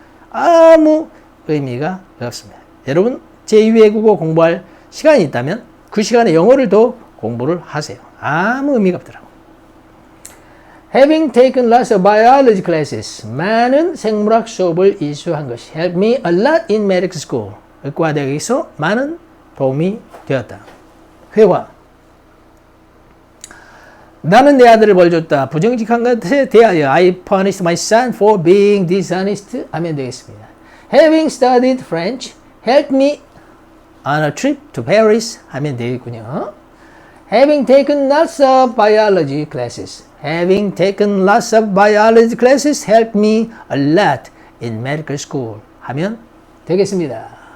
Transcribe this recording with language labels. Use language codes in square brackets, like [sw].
[ko] 아무 의미가 없습니다. 여러분 제2외국어 공부할 시간이 있다면 그 시간에 영어를 더 공부를 하세요. 아무 의미가 없더라고. [en] Having taken lots of biology classes, [ko] 많은 생물학 수업을 이수한 것이 [en] helped me a lot in medical school. [ko] 의과대학에서 많은 도움이 되었다. 회화. 나는 내 아들을 벌줬다. 부정직한 것에 대하여 [en] I punished my son for being dishonest [ko] 하면 되겠습니다. [en] Having studied French helped me on a trip to Paris [ko] 하면 되겠군요. [en] Having taken lots of biology classes. Having taken lots of biology classes helped me a lot in medical school [ko] 하면 되겠습니다.